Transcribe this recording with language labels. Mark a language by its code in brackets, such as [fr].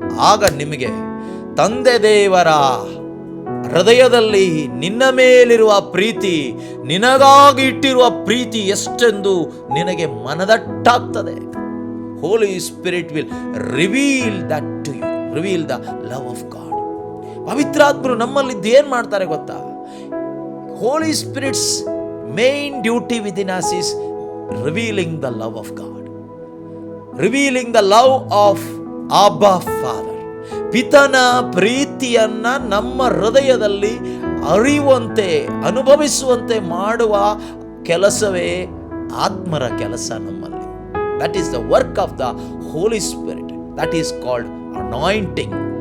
[kn] ಆಗ ನಿಮಗೆ ತಂದೆ ದೇವರ ಹೃದಯದಲ್ಲಿ ನಿನ್ನ ಮೇಲಿರುವ ಪ್ರೀತಿ, ನಿನಗಾಗಿ ಇಟ್ಟಿರುವ ಪ್ರೀತಿ ಎಷ್ಟೆಂದು ನಿನಗೆ ಮನದಟ್ಟಾಗ್ತದೆ. [en] Holy spirit will reveal that to you, reveal the love of God. [kn] ಪವಿತ್ರಾತ್ಮರು ನಮ್ಮಲ್ಲಿದ್ದು ಏನು ಮಾಡ್ತಾರೆ ಗೊತ್ತಾ? [en] Holy spirit's main duty within us is revealing the love of God, revealing the love of Abba Father. [kn] ಪಿತನ ಪ್ರೀತಿಯನ್ನ ನಮ್ಮ ಹೃದಯದಲ್ಲಿ ಅರಿಯುವಂತೆ, ಅನುಭವಿಸುವಂತೆ ಮಾಡುವ ಕೆಲಸವೇ ಆತ್ಮರ ಕೆಲಸ ನಮ್ಮಲ್ಲಿ. [en] That is the work of the holy spirit. That is called anointing.